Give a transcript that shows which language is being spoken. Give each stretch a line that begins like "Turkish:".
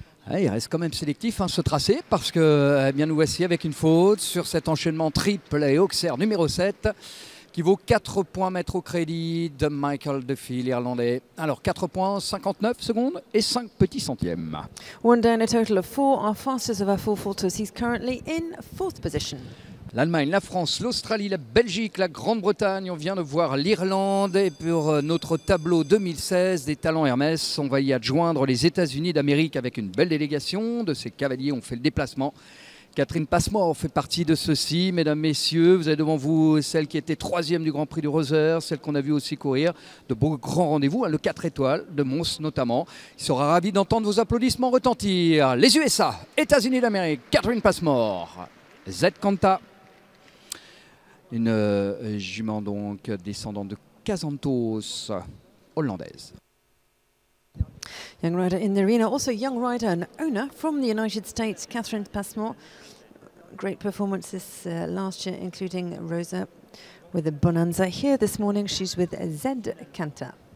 French: Il reste quand même sélectif ce tracé parce que bien nous voici avec une faute sur cet enchaînement triple et Auxerre numéro 7 qui vaut 4 points mettre au crédit de Michael Duffy, l'Irlandais. Alors 4 points, 59 secondes et 5 petits centièmes.
English: One down, a total of 4. Our fastest of our 4 faulters. He's currently in 4th position.
French: L'Allemagne, la France, l'Australie, la Belgique, la Grande-Bretagne. On vient de voir l'Irlande. Et pour notre tableau 2016 des talents Hermès, on va y adjoindre les États-Unis d'Amérique avec une belle délégation. De ces cavaliers ont fait le déplacement. Catherine Passmore fait partie de ceux-ci. Mesdames, messieurs, vous avez devant vous celle qui était 3e du Grand Prix du Roser, celle qu'on a vu aussi courir de beaux grands rendez-vous, le 4 étoiles de Mons notamment. Il sera ravi d'entendre vos applaudissements retentir. Les USA, États-Unis d'Amérique, Catherine Passmore, Z Kanta. Une jument donc descendante de Kazantos, hollandaise.
English: Young rider in the arena, also young rider and owner from the United States, Catherine Passmore. Great performances last year, including Rosa with the Bonanza. Here this morning, she's with Zed Kanta.